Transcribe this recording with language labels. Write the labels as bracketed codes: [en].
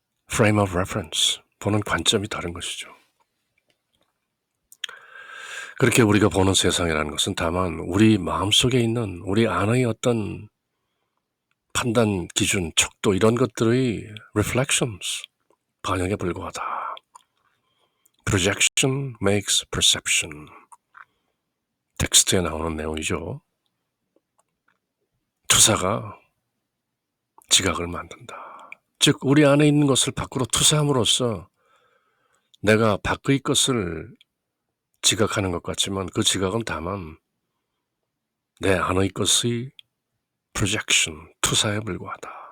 [ko] frame of reference, 보는 관점이 다른 것이죠. 그렇게 우리가 보는 세상이라는 것은 다만 우리 마음속에 있는 우리 안의 어떤 판단, 기준, 척도, 이런 것들의 reflections, 반영에 불과하다. [en] projection makes perception. [ko] 텍스트에 나오는 내용이죠. 투사가 지각을 만든다. 즉 우리 안에 있는 것을 밖으로 투사함으로써 내가 밖의 것을 지각하는 것 같지만 그 지각은 다만 내 안의 것의 projection, 투사에 불과하다.